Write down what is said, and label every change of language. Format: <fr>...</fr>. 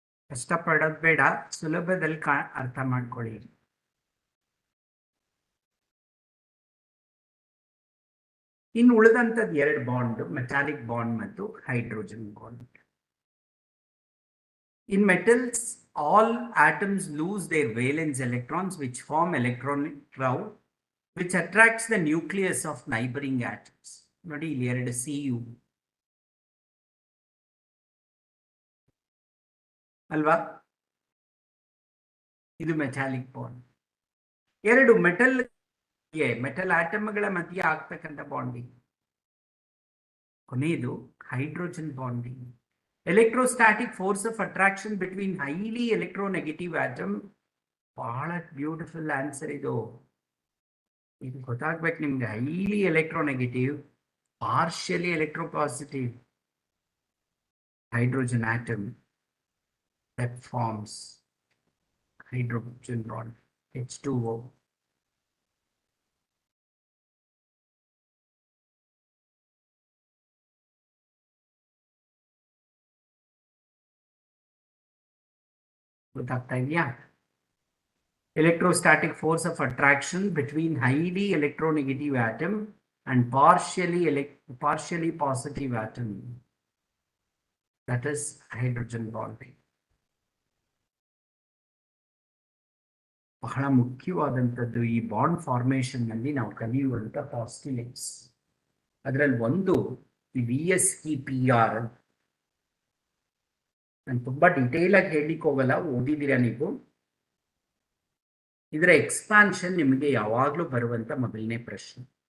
<kn>ಕಷ್ಟಪಡೋದು ಬೇಡ, ಸುಲಭದಲ್ಲಿ ಅರ್ಥ ಮಾಡ್ಕೊಳ್ಳಿ. ಇನ್ನು ಉಳಿದಂಥದ್ದು 2 ಬಾಂಡ್, ಮೆಟಾಲಿಕ್ ಬಾಂಡ್ ಮತ್ತು hydrogen bond.</kn> <en>In metals, all atoms lose their valence electrons, which form electronic cloud, which attracts the nucleus of neighboring atoms.</en> <kn>ನೋಡಿ ಇಲ್ಲಿ 2 Cu ಅಲ್ವಾ? ಇದು ಮೆಟಾಲಿಕ್ ಬಾಂಡ್. 2 ಮೆಟಲ್ ಆಟಮ್ಗಳ ಮಧ್ಯೆ ಆಗ್ತಕ್ಕಂಥ ಬಾಂಡಿಂಗ್. ಕೊನೆಯದು</kn> <en>Hydrogen bonding. Electrostatic force of attraction between highly electronegative atom.</en> <kn>ಬಹಳ</kn> <en>beautiful answer</en> <kn>ಇದು. ಇದು ಗೊತ್ತಾಗ್ಬೇಕು ನಿಮ್ಗೆ.</kn> <en>Highly electronegative, partially electropositive hydrogen atom that forms hydrogen bond, H2O.</en> <kn>ಗೊತ್ತಾಗ್ತಾ ಇದೆಯಾ?</kn> <en>Electrostatic force of attraction between highly electronegative atom and partially positive atom, that is hydrogen bonding.</en> <kn>ಬಹಳ ಮುಖ್ಯವಾದಂಥದ್ದು ಈ bond formation ನಲ್ಲಿ ನಾವು ಕಲಿಯುವಂತ postulates. ಅದರಲ್ಲಿ ಒಂದು VSEPR. ನಾನು ತುಂಬಾ ಡೀಟೇಲ್ ಆಗಿ ಹೇಳಲಿಕ್ಕೆ ಹೋಗಲ್ಲ, ಓದಿದ್ದೀರಾ ನೀವು. ಇದರ ಎಕ್ಸ್ಪಾನ್ಷನ್ ನಿಮಗೆ ಯಾವಾಗಲೂ ಬರುವಂತ ಮೊದಲನೇ ಪ್ರಶ್ನೆ.</kn>